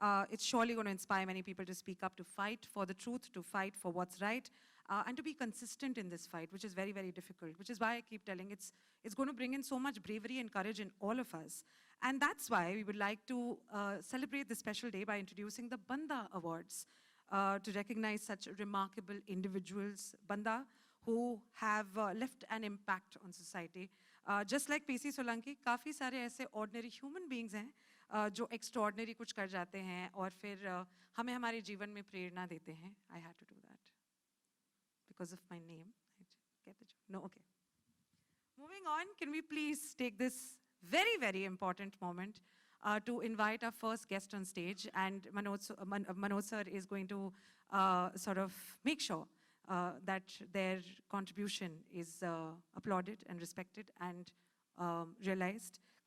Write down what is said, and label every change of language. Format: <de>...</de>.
<en>It's surely going to inspire many people to speak up, to fight for the truth, to fight for what's right, and to be consistent in this fight, which is very, very difficult, which is why I keep telling it's going to bring in so much bravery and courage in all of us. And that's why we would like to celebrate this special day by introducing the Bandha Awards to recognize such remarkable individuals, Bandha, who have left an impact on society. Just like</en> <hi>PC Solanki, काफ़ी सारे ऐसे</hi> <en>ordinary human beings</en> <hi>हैं जो extraordinary कुछ कर जाते हैं और फिर हमें हमारे जीवन में प्रेरणा देते हैं.</hi> <en>I had to do that because of my name. I get the joke. No, okay. Moving on, can we please take this very, very important moment to invite our first guest on stage, and Manoj sir is going to sort of make sure that their contribution is applauded and respected and realized.</en>